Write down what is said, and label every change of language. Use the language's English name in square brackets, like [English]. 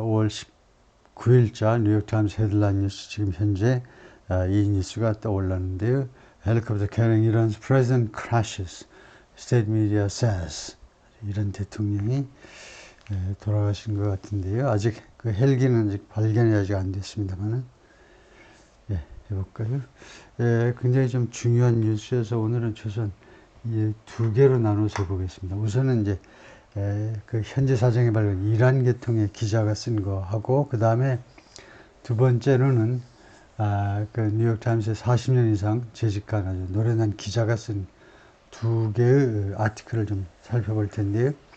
[Korean] 5월 19일자 뉴욕타임스 헤드라인 뉴스 지금 현재 이 뉴스가 떠올랐는데요. [English] 헬리콥터 carrying Iran's president crashes, state media says. [Korean] 이런 대통령이 돌아가신 것 같은데요. 아직 그 헬기는 아직 발견이 아직 안 됐습니다만은 해볼까요? 굉장히 좀 중요한 뉴스여서 오늘은 최소한 두 개로 나눠서 보겠습니다. 우선은 이제 그 현재 사정에 밝은 이란 계통의 기자가 쓴 거하고, 그 다음에 두 번째로는 그 뉴욕타임스에 40년 이상 재직한 아주 노련한 기자가 쓴 두 개의 아티클을 좀 살펴볼 텐데요.